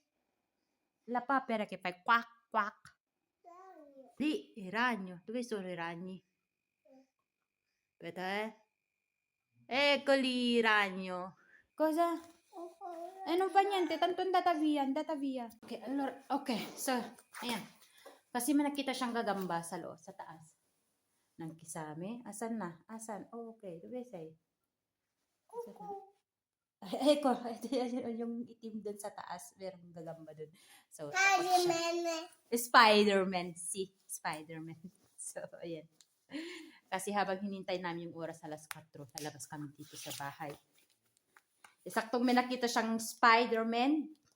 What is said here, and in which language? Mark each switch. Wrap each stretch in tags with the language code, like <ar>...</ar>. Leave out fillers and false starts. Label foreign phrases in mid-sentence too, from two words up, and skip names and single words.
<it>La papera che fa quack quack. Lagno. Lì, il ragno. Dove sono i ragni? Aspetta, Eccoli, il ragno. Cosa? Non fa niente, tanto è andata via, Ok, allora,</it> <tl>ok, so, ayan. Kasi may nakita siyang gagamba sa taas. Ng kisame. Asan na? Asan?</tl> <it>Oh, okay, dove sei? Ecco,</it> <tl>yung itim dun sa taas, merong gagamba dun. So, takot siya. Spider-Man, si Spider-Man. So, ayan. Kasi habang hinintay namin yung oras alas 4, lalabas kami dito sa bahay. Saktong may nakita siyang Spider-Man.</tl>